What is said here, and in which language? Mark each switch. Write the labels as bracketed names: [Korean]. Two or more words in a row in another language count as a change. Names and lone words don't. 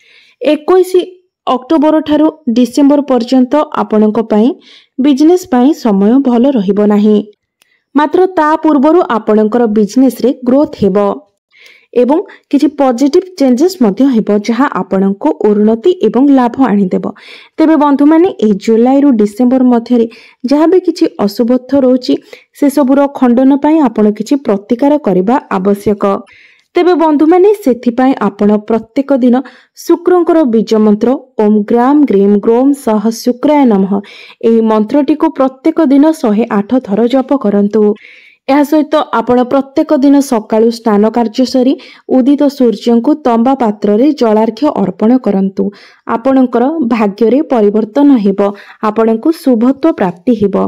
[Odia] 21 ଅକ୍ଟୋବର ଠାରୁ ଡିସେମ୍ବର ପର୍ଯ୍ୟନ୍ତ ଆପଣଙ୍କ ପାଇଁ ବିଜନେସ ପାଇଁ ସମୟ ଭଲ ରହିବ ନାହିଁ ମାତ୍ର ତା ପୂର୍ବରୁ ଆପଣଙ୍କର ବିଜନେସ ରେ ଗ୍ରୋଥ ହେବ ଏବଂ କିଛି [English] positive changes [Odia] ମଧ୍ୟ ହେବ ଯାହା ଆପଣଙ୍କୁ ଉନ୍ନତି ଏବଂ ଲାଭ ଆଣି ଦେବ। ତେବେ ବନ୍ଧୁ ମାନେ ଏ ଜୁଲାଇ ରୁ ଡିସେମ୍ବର ମଧ୍ୟରେ ଯାହା ଭି କିଛି ଅଶୁଭତ୍ୱ ରହୁଛି ସେ ସବୁର ଖଣ୍ଡନ ପାଇଁ ଆପଣ କିଛି ପ୍ରତିକାର କରିବା ଆବଶ୍ୟକ। ତେବେ ବନ୍ଧୁ ମାନେ ସେଥି ପାଇଁ ଆପଣ ପ୍ରତ୍ୟେକ ଦିନ ଶୁକ୍ରଙ୍କର ବୀଜ ମନ୍ତ୍ର [Sanskrit] ओम ग्राम ग्रीम ग्रोम सह शुक्राय नमः [Odia] ଏହି ମନ୍ତ୍ରଟି କୁ ପ୍ରତ୍ୟେକ ଦିନ 108 ଥର ଜପ କରନ୍ତୁ। ଏହା ସହିତ ଆପଣ ପ୍ରତ୍ୟେକ ଦିନ ସକାଳୁ ସ୍ନାନ କାର୍ଯ୍ୟ ସାରି ଉଦିତ ସୂର୍ଯ୍ୟ କୁ ତମ୍ବା ପାତ୍ର ରେ ଜଳାର୍ଘ୍ୟ ଅର୍ପଣ କରନ୍ତୁ। ଆପଣଙ୍କର ଭାଗ୍ୟ ରେ ପରିବର୍ତ୍ତନ ହେବ ଆପଣଙ୍କୁ ଶୁଭତ୍ୱ ପ୍ରାପ୍ତି ହେବ।